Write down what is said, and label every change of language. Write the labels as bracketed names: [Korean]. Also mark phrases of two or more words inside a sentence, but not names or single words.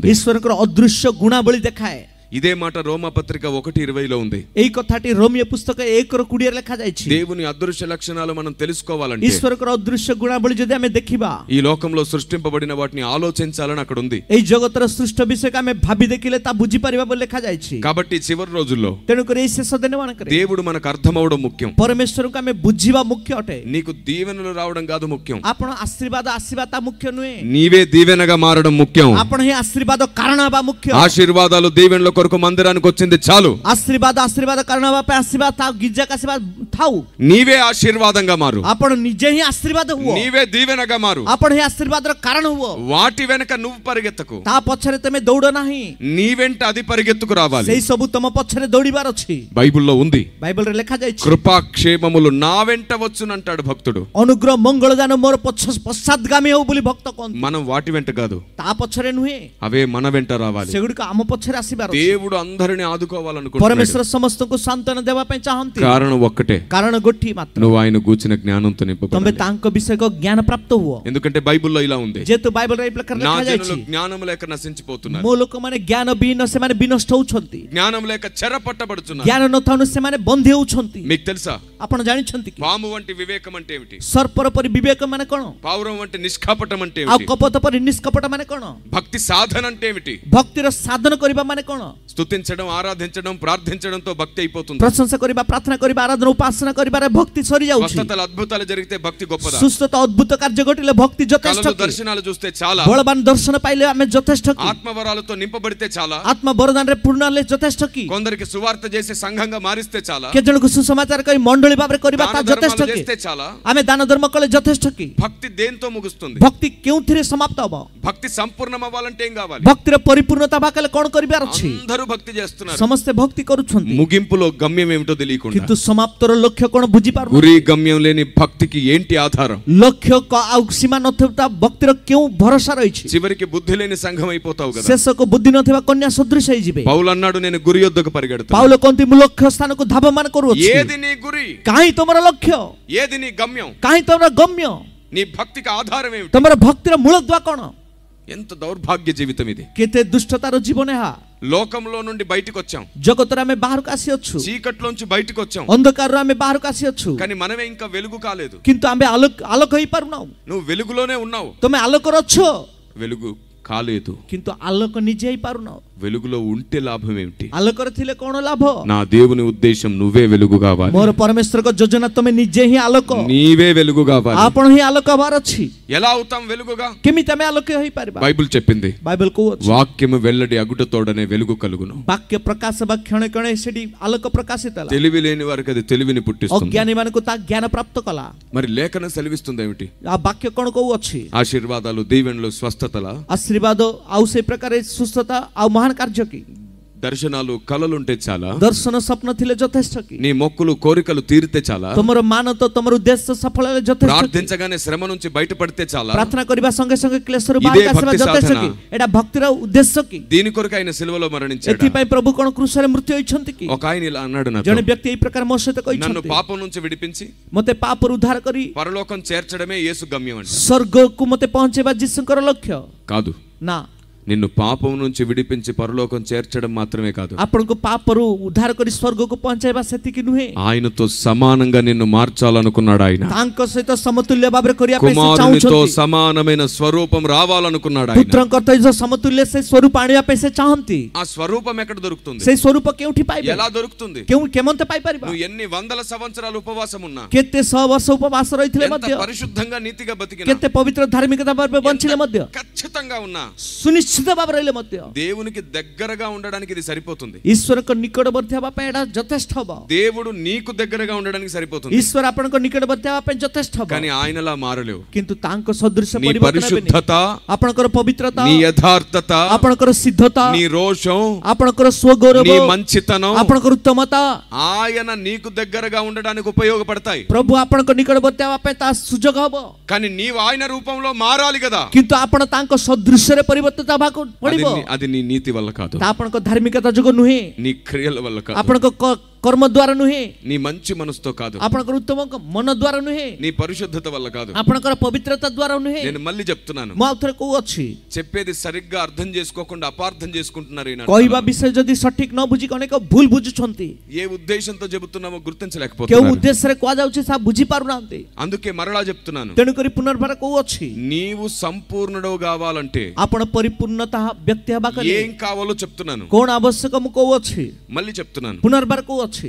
[Odia] ଈଶ୍ୱରଙ୍କର ଅଦୃଶ୍ୟ ଗୁଣାବଳୀ ଦେଖାଏ। [Telugu] ఇదే మాట రోమాపత్రిక 1:20లో ఉంది। [Odia] ଏଇ କଥାଟି ରୋମିଓ ପୁସ୍ତକ 1:20 ଲେଖା ଯାଇଛି। [Telugu] దేవుని అదృశ్య లక్షణాలు మనం తెలుసుకోవాలంటే, [Odia] ଈଶ୍ୱରଙ୍କର ଅଦୃଶ୍ୟ ଗୁଣାବଳୀ ଯଦି ଆମେ ଦେଖିବା, [Telugu] ఈ లోకంలో సృష్టింపబడిన వాటిని ఆలోచించాలని అక్కడ ఉంది। [Odia] ଏଇ ଜଗତର ସୃଷ୍ଟ ବିଷୟକୁ ଆମେ ଭାବି ଦେଖିଲେ ତା ବୁଝିପାରିବା ବୋଲି ଲେଖା ଯାଇଛି। [Telugu] కాబట్టి చివరి రోజుల్లో [Odia] ତେଣୁକରି ଏଇ ଶେଷ ଦିନ ମାନଙ୍କରେ [Telugu] దేవుడు మనకు అర్థమవడం ముఖ్యం, [Odia] ପରମେଶ୍ୱରଙ୍କୁ ଆମେ ବୁଝିବା ମୁଖ୍ୟ ଅଟେ। [Telugu] నీకు దీవెనలు రావడం కాదు ముఖ్యం, [Odia] ଆପଣ ଆଶୀର୍ବାଦ ଆସିବା ତା ముఖ్ୟ ନୁହେଁ, [Telugu] నీవే దీవెనగా మారడం ముఖ్యం। [Odia] ଆପଣ ହିଁ ଆଶୀର୍ବାଦ କାରଣ ହେବା ମୁଖ୍ୟ। [Telugu] ఆశీర్వాదాలు దీవెనల కొరకు మందిరానికి వచ్చింది చాలు, [Odia] ଆଶୀର୍ବାଦ କାରଣ ହେବା ପାଇଁ ଆସିବା ଥାଉ, ଗିର୍ଜାକୁ ଆସିବା ଥାଉ। [Telugu] నీవే ఆశీర్వాదంగా మారు, [Odia] ଆପଣ ନିଜେ ହିଁ ଆଶୀର୍ବାଦ ହୁଅ, [Telugu] నీవే దీవెనగా మారు। [Odia] ଆପଣ ହିଁ ଆଶୀର୍ବାଦର କାରଣ ହୁଅ। [Telugu] వాటి వెనక నువ్వు పరిగెత్తకు, [Odia] ତା ପଛରେ ତମେ ଦୌଡ଼ ନାହିଁ, [Telugu] నీ వెంట అది పరిగెత్తుకు రావాలి। [Odia] ସେଇ ସବୁ ତମ ପଛରେ ଦୌଡ଼ିବାର ଅଛି। [Telugu] బైబిల్లో ఉంది, [Odia] ବାଇବଲରେ ଲେଖା ଯାଇଛି, [Telugu] కృపాక్షేమములు నా వెంట వచ్చునంటాడు భక్తుడు। [Odia] ଅନୁଗ୍ରହ ମଙ୍ଗଳ ଦାନ ମୋର ପଶ୍ଚାତଗାମୀ ହଉ ବୋଲି ଭକ୍ତ କହନ୍ତି। [Telugu] మనం వాటి వెంట కాదు, [Odia] ତା ପଛରେ ନୁହେଁ, [Telugu] అవే మన వెంట రావాలి। [Odia] ସେଗୁଡ଼ିକ ଆମ ପଛରେ ଆସିବାର ଅଛି। [Telugu] దేవుడు అందరిని ఆదుకోవాలనుకుంటున్నాడు, [Odia] ପରମେଶ୍ୱର ସମସ୍ତଙ୍କୁ ସାନ୍ତ୍ୱନା ଦେବା ପାଇଁ ଚାହାନ୍ତି। [Telugu] కారణం ఒక్కటే, [Odia] କାରଣ ଗୋଟିଏ ମାତ୍ର, [Telugu] నువ్వు ఆయన గూర్చిన జ్ఞానంతో [Odia] ତମେ [Telugu] నింపబడాలి। [Odia] ତାଙ୍କ ବିଷୟକ ଜ୍ଞାନ ପ୍ରାପ୍ତ ହୁଅ। [Telugu] ఎందుకంటే బైబిల్లో ఇలా ఉంది, [Odia] ଯେହେତୁ ବାଇବଲରେ ଏଇ ପ୍ରକାର [Telugu] నా [Odia] ଲେଖା [Telugu] జనులు [Odia] ଯାଇଛି, [Telugu] జ్ఞానం లేక నశించిపోతున్నారు, [Odia] ମୋ ଲୋକମାନେ ଜ୍ଞାନ ବିହୀନ ସେମାନେ ବିନଷ୍ଟ ହଉଛନ୍ତି, [Telugu] జ్ఞానం లేక చెరపట్టబడుతున్నారు। [Odia] ଜ୍ଞାନ ନଥାଉଣୁ ସେମାନେ ବନ୍ଦୀ ହଉଛନ୍ତି। [Telugu] మీకు తెలుసా, [Odia] ଆପଣ ଜାଣିଛନ୍ତି କି [Telugu] పాము వంటి వివేకం అంటే ఏమిటి, [Odia] ସର୍ପର ପରି ବିବେକ ମାନେ କଣ, [Telugu] పావురం వంటి నిష్కాపటం అంటే [Odia] ଆଉ [Telugu] ఏమిటి, [Odia] କପଟ ପରି ନିଷ୍କପଟ ମାନେ କଣ, [Telugu] భక్తి సాధన అంటే ఏమిటి, [Odia] ଭକ୍ତିର ସାଧନ କରିବା ମାନେ କଣ, [Telugu] స్తుతించడం, ఆరాధించడం, ప్రార్థించడంతో భక్తి అయిపోతుంది। [Odia] ପ୍ରଶଂସା କରିବା, ପ୍ରାର୍ଥନା କରିବା, ଆରାଧନା ଉପାସନା କରିବାରେ ଭକ୍ତି ସରି ଯାଉଛି। [Telugu] స్వస్థతలు అద్భుతాలు జరిగితే భక్తి గొప్పదా, [Odia] ସୁସ୍ଥତା ଅଦ୍ଭୁତ କାର୍ଯ୍ୟ ଘଟିଲେ ଭକ୍ତି ଯଥେଷ୍ଟ [Telugu] కళలు [Odia] କି? [Telugu] దర్శనాలు చూస్తే చాలా, [Odia] ବଳବାନ ଦର୍ଶନ ପାଇଲେ ଆମେ ଯଥେଷ୍ଟ କି? [Telugu] ఆత్మవరాలతో నింపబడితే చాలా, [Odia] ଆତ୍ମ ବରଦାନରେ ପୂର୍ଣ୍ଣ ହେଲେ ଯଥେଷ୍ଟ କି? [Telugu] కొందరికి సువార్త చేసి సంఘంగా మారిస్తే చాలా, [Odia] କେତେ ଜଣକୁ ସୁସମାଚାର କହି ମଣ୍ଡଳୀ ଭାବରେ କରିବା ତା [Telugu] దాన [Odia] ଯଥେଷ୍ଟ [Telugu] ధర్మాలు [Odia] କି? [Telugu] చేస్తే చాలా। [Odia] ଆମେ ଦାନ ଧର୍ମ କଲେ ଯଥେଷ୍ଟ କି? [Telugu] భక్తి దేంతో ముగుస్తుంది, [Odia] ଭକ୍ତି କେଉଁଥିରେ ସମାପ୍ତ ହବ? [Telugu] భక్తి సంపూర్ణం అవ్వాలంటే ఏం కావాలి? [Odia] ଭକ୍ତିର ପରିପୂର୍ଣ୍ଣତା ପାକଲେ କ'ଣ କରିବାର ଅଛି? [Telugu] అందరూ భక్తి చేస్తున్నారు, [Odia] ସମସ୍ତେ ଭକ୍ତି କରୁଛନ୍ତି, [Telugu] ముగింపులో గమ్యం ఏమిటో తెలియకుండా. [Odia] କିନ୍ତୁ ସମାପ୍ତର ଲକ୍ଷ୍ୟ କ'ଣ ବୁଝି ପାରୁନାହାନ୍ତି। [Telugu] గురి గమ్యం లేని భక్తికి ఏంటి ఆధారం? [Odia] ଲକ୍ଷ୍ୟ ଆଉ ସୀମା ନଥିବା ଭକ୍ତିର କେଉଁ ଭରସା ରହିଛି? [Telugu] చివరికి బుద్ధి లేని సంఘం అయిపోతావు కదా. [Odia] ଶେଷକୁ ବୁଦ୍ଧି ନଥିବା କନ୍ୟା ସଦୃଶ ହେଇଯିବେ। [Telugu] పౌలు అన్నాడు, నేను గురి యొద్దకు పరిగెడతాను. [Odia] ପାଉଲ କହନ୍ତି ମୁଁ ଲକ୍ଷ୍ୟ ସ୍ଥାନକୁ ଧାବମାନ କରୁଅଛି। [Telugu] ఏది నీ గురి? [Odia] କାହିଁ ତମର ଲକ୍ଷ୍ୟ? [Telugu] ఏది నీ గమ్యం? [Odia] କାହିଁ ତମର ଗମ୍ୟ? [Telugu] నీ భక్తికి ఆధారం ఏమిటి? [Odia] ତମର ଭକ୍ତିର ମୂଳଦୁଆ କ'ଣ? [Telugu] ఎంత దౌర్భాగ్య జీవితం ఇది. [Odia] କେତେ ଦୁଷ୍ଟତାର ଜୀବନ ଏହା। [Telugu] లోకంలో నుండి బయటికి వచ్చాం, [Odia] ଜଗତର ଆମେ ବାହାରକୁ ଆସିଅଛୁ, [Telugu] చీకట్లోంచి బయటికి వచ్చాం, [Odia] ଅନ୍ଧକାରରୁ ଆମେ ବାହାରକୁ ଆସିଅଛୁ, [Telugu] కానీ మనమే ఇంకా వెలుగు కాలేదు. [Odia] କିନ୍ତୁ ଆମେ ଆଲୋକ ହେଇପାରୁନାହୁଁ। [Telugu] నువ్వు వెలుగులోనే ఉన్నావు, [Odia] ତମେ ଆଲୋକର ଅଛ, [Telugu] వెలుగు కాలేదు. [Odia] କିନ୍ତୁ ଆଲୋକ ନିଜେ ହେଇପାରୁନାହୁଁ। [Telugu] వెలుగులో ఉంటే లాభం ఏమిటి? [Odia] ଆଲୋକରେ ଥିଲେ କ'ଣ ଲାଭ? [Telugu] నా దేవుని ఉద్దేశం నువ్వే వెలుగు కావాలి. [Odia] ମୋର ପରମେଶ୍ୱରଙ୍କ ଯୋଜନା ତମେ ନିଜେ ହିଁ ଆଲୋକ, [Telugu] నీవే వెలుగు కావాలి. [Odia] ଆପଣ ହିଁ ଆଲୋକ ହବାର ଅଛି। [Telugu] ఎలా అవుతాం వెలుగుగా? [Odia] କେମିତି ଆମେ ଆଲୋକ ହେଇପାରିବା? [Telugu] బైబిల్ చెప్పింది, [Odia] ବାଇବେଲ କହୁଅଛି [Telugu] వాక్యము వెల్లడి అగుటతోడనే వెలుగు కలుగును. [Odia] ବାକ୍ୟ ପ୍ରକାଶ ବା କ୍ଷଣେ କ୍ଷଣେ ସେଠି ଆଲୋକ ప్రకాశిତ ହେଲା। [Telugu] తెలివి లేని వారికి అది తెలివిని పుట్టిస్తుంది. [Odia] ଅଜ୍ଞାନୀ ମାନଙ୍କୁ ତା ଜ୍ଞାନ ପ୍ରାପ୍ତ କଲା। [Telugu] మరి లేఖనం సెలవిస్తుంది ఏమిటి? [Odia] ఆ ବାକ୍ୟ କ'ଣ କହୁଅଛି? [Telugu] ఆశీర్వాదాలు, దీవెనలు, స్వస్థతల, [Odia] ଆଶୀର୍ବାଦ ଆଉ ସେଇ ପ୍ରକାର ସୁସ୍ଥତା ଆଉ ମହାନ କାର୍ଯ୍ୟ କି? [Telugu] దర్శనాలు, కలలుంటే చాలా, [Odia] ଦର୍ଶନ ସ୍ୱପ୍ନ ଥିଲେ ଯଥେଷ୍ଟ କି? [Telugu] నీ మొక్కులు కోరికలు తీరితే చాలా, [Odia] ତମର ମାନତ ତମର ଉଦ୍ଦେଶ୍ୟ ସଫଳ ହେଲେ ଯଥେଷ୍ଟ କି? [Telugu] ప్రార్థించగానే శ్రమ నుంచి బయటపడితే చాలా, [Odia] ପ୍ରାର୍ଥନା କରିବା ସଙ୍ଗେ ସଙ୍ଗେ କ୍ଲେଶରୁ [Telugu] ఇదే [Odia] ବାହାରକୁ ଆସିବା [Telugu] భక్తి [Odia] ଯଥେଷ୍ଟ [Telugu] సాధన. [Odia] କି? ଏଟା ଭକ୍ତିର ଉଦ୍ଦେଶ୍ୟ କି? [Telugu] దీని కొరకు ఆయన సిలువలో మరణించాడు. [Odia] ଏଥିପାଇଁ ପ୍ରଭୁ କ'ଣ କ୍ରୁଶରେ ମୃତ୍ୟୁ ହୋଇଛନ୍ତି କି? [Telugu] ఒక ఆయన ఇలా అన్నాడు, నాతో, [Odia] ଜଣେ ବ୍ୟକ୍ତି ଏଇ ପ୍ରକାର ମୋ ସହିତ [Telugu] నన్ను [Odia] କହିଛନ୍ତି, [Telugu] పాపం నుంచి విడిపించి [Odia] ମତେ ପାପରୁ ଉଦ୍ଧାର କରି [Telugu] పరలోకం చేర్చడమే యేసు గమ్యం అంట. [Odia] ସ୍ୱର୍ଗକୁ ମତେ ପହଞ୍ଚେଇବା ଯୀଶୁଙ୍କର ଲକ୍ଷ୍ୟ [Telugu] కాదు, [Odia] ନା। [Telugu] నిన్ను పాపం నుంచి విడిపించి పరలోకం చేర్చడం మాత్రమే కాదు, [Odia] ଆପଣଙ୍କୁ ପାପରୁ ଉଦ୍ଧାର କରି ସ୍ୱର୍ଗକୁ ପହଞ୍ଚାଇବା ସେତିକି ନୁହେଁ, [Telugu] ఆయనతో సమానంగా నిన్ను మార్చాలనుకున్నాడు. ఆయన [Odia] ତାଙ୍କ ସହିତ ସମତୁଲ୍ୟ ଭାବରେ କରିବା ପାଇଁ ସେ [Telugu] కుమారునితో [Odia] ଚାହୁଁଛନ୍ତି। [Telugu] సమానమైన స్వరూపం రావాలనుకున్నాడు. ఆయన [Odia] ପୁତ୍ରଙ୍କ ସମତୁଲ୍ୟ ସେ ସ୍ୱରୂପ ଆଣିବା ପାଇଁ ସେ ଚାହାନ୍ତି। [Telugu] ఆ స్వరూపం ఎక్కడ దొరుకుతుంది? [Odia] ସେଇ ସ୍ୱରୂପ କେଉଁଠି ପାଇବେ? [Telugu] ఎలా దొరుకుతుంది? [Odia] କେମନ୍ତେ ପାଇପାରିବା? [Telugu] నువ్వు ఎన్ని వందల సంవత్సరాలు ఉపవాసం ఉన్నా, [Odia] କେତେ 100 ବର୍ଷ ଉପବାସ ରହିଥିଲେ [Telugu] ఎంత [Odia] ମଧ୍ୟ, [Telugu] పరిశుద్ధంగా నీతిగా బతికినా, [Odia] କେତେ ପବିତ୍ର ଧାର୍ମିକତା ଭାବରେ ବଞ୍ଚିଲେ ମଧ୍ୟ, [Telugu] ఖచ్చితంగా ఉన్నా, [Odia] ସୁନିଶ୍ଚିତ ଭାବରେ ରହିଲେ ମଧ୍ୟ [Telugu] దేవునికి దగ్గరగా ఉండడానికి ఇది సరిపోతుంది. [Odia] ଈଶ୍ୱରଙ୍କ ନିକଟବର୍ତ୍ତୀ ହେବା ପାଇଁ ଏଟା ଯଥେଷ୍ଟ ହବ। [Telugu] దేవుడు నీకు దగ్గరగా ఉండడానికి సరిపోతుంది. [Odia] ଈଶ୍ୱର ଆପଣଙ୍କ ନିକଟବର୍ତ୍ତୀ ହେବା ପାଇଁ ଯଥେଷ୍ଟ ହବ, [Telugu] కానీ ఆయనలా మారలేవు. [Odia] କିନ୍ତୁ ତାଙ୍କ ସଦୃଶ [Telugu] నీ [Odia] ପରିବର୍ତ୍ତନ ହେବେନି। [Telugu] పరిశుద్ధత, [Odia] ଆପଣଙ୍କର ପବିତ୍ରତା, [Telugu] నీ యథార్థత, [Odia] ଆପଣଙ୍କର ସିଦ୍ଧତା, [Telugu] నీ రోషం, [Odia] ଆପଣଙ୍କର ସ୍ୱଗୌରବ, [Telugu] నీ మంచితనం [Odia] ଆପଣଙ୍କର ଉତ୍ତମତା [Telugu] ఆయన నీకు దగ్గరగా ఉండడానికి ఉపయోగపడతాయి. [Odia] ପ୍ରଭୁ ଆପଣଙ୍କ ନିକଟବର୍ତ୍ତୀ ହେବା ପାଇଁ ତା ସୁଯୋଗ ହବ, [Telugu] కానీ నీవు ఆయన రూపంలో మారాలి కదా. [Odia] କିନ୍ତୁ ଆପଣ ତାଙ୍କ ସଦୃଶ୍ୟରେ ପରିବର୍ତ୍ତିତ ହେବାକୁ ପଡିବ। [Telugu] అది నీ నీతి వల్ల కాదు, [Odia] ତା ଆପଣଙ୍କ ଧାର୍ମିକତା ଯୋଗୁଁ ନୁହେଁ, [Telugu] నీ క్రియల వల్ల కాదు, [Odia] ଆପଣଙ୍କ କର୍ମ ଦ୍ୱାରା ନୁହେଁ, [Telugu] నీ మంచి మనసుతో కాదు, [Odia] ଆପଣଙ୍କର ଉତ୍ତମ ମନ ଦ୍ୱାରା ନୁହେଁ, [Telugu] నీ పరిశుద్ధత వల్ల కాదు. [Odia] ଆପଣଙ୍କର పవిత్రତା ଦ୍ୱାରା ନୁହେଁ। [Telugu] నేను మళ్ళీ చెప్తున్నాను, [Odia] ମୁଁ ଆଉ ଥରେ କହୁଅଛି, [Telugu] చెప్పేది సరిగ్గా అర్థం చేసుకోకుండా అపార్థం చేసుకుంటున్నారు ఈనాడు. [Odia] କହିବା ବିଷୟ ଯଦି ସଠିକ ନ ବୁଝିକି ଅନେକ ଭୁଲ ବୁଝୁଛନ୍ତି, [Telugu] ఏ ఉద్దేశంతో చెబుతున్నామో [Odia] କେଉଁ [Telugu] గుర్తించలేకపోతున్నారు. [Odia] ଉଦ୍ଦେଶ୍ୟରେ କୁହାଯାଉଛି ତାହା ବୁଝି ପାରୁନାହାନ୍ତି। [Telugu] అందుకే మరలా చెప్తున్నాను, [Odia] ତେଣୁକରି ପୁନର୍ବାର କହୁଅଛି, [Telugu] నీవు సంపూర్ణుడు కావాలంటే [Odia] ଆପଣ ପରିପୂର୍ଣ୍ଣତା ବ୍ୟକ୍ତି ହେବା କଲେ [Telugu] ఏం కావాలో చెప్తున్నాను. [Odia] କଣ ଆବଶ୍ୟକ ମୁଁ କହୁଅଛି, [Telugu] మళ్ళీ చెప్తున్నాను, [Odia] ପୁନର୍ବାର କହୁଅଛି,